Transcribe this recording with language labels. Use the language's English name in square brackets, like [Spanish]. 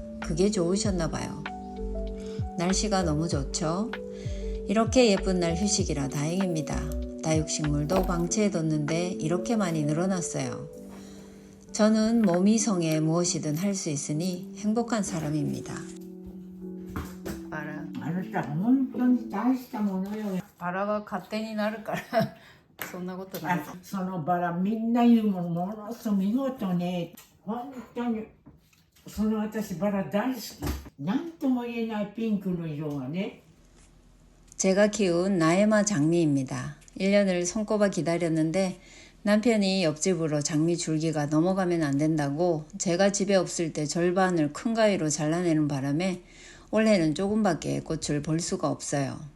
[Korean] 그게 좋으셨나 봐요. 날씨가 너무 좋죠? 이렇게 예쁜 날 휴식이라 다행입니다. 다육식물도 방치해뒀는데 이렇게 많이 늘어났어요. 저는 몸이 성에 무엇이든 할 수 있으니 행복한 사람입니다. 바라. [Japanese] あの人は本当に大したものよ。 바라가勝手になるからそんなことない。そのバラみんな言うもん、ものすごく見事ね。本当にその私バラ大好き。なんとも言えないピンクの色がね。 [Korean] 제가 키운 나에마 장미입니다. 1년을 손꼽아 기다렸는데 남편이 옆집으로 장미 줄기가 넘어가면 안 된다고 제가 집에 없을 때 절반을 큰 가위로 잘라내는 바람에 올해는 조금밖에 꽃을 볼 수가 없어요.